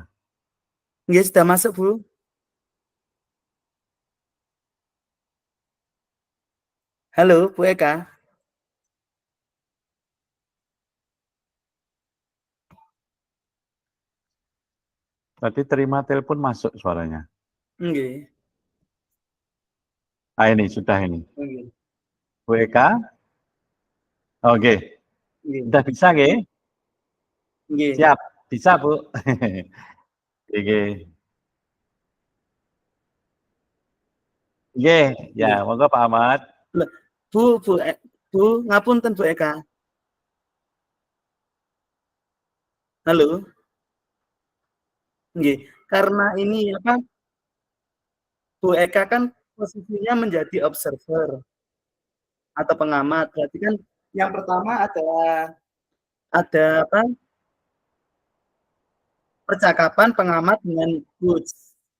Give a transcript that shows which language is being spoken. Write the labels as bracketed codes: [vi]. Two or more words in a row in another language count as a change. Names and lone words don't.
[id] Nggih, sudah masuk, Bu. Halo, Bu Eka. Tadi terima telepon masuk suaranya. [jv] Nggih. [id] Ini sudah ini. [jv] Nggih. [id] Bu Eka? Oke. [jv] Nggih. [id] Sudah bisa nggih? [jv] Nggih. [id] Siap, bisa Bu. Oke. [jv] Nggih, ya monggo Pak Ahmad. Bu, ngapunten Bu Eka. [id] Halo. [jv] Nggih, [id] karena ini apa? Bu Eka kan posisinya menjadi observer atau pengamat. Berarti kan yang pertama ada apa? Percakapan pengamat dengan coach.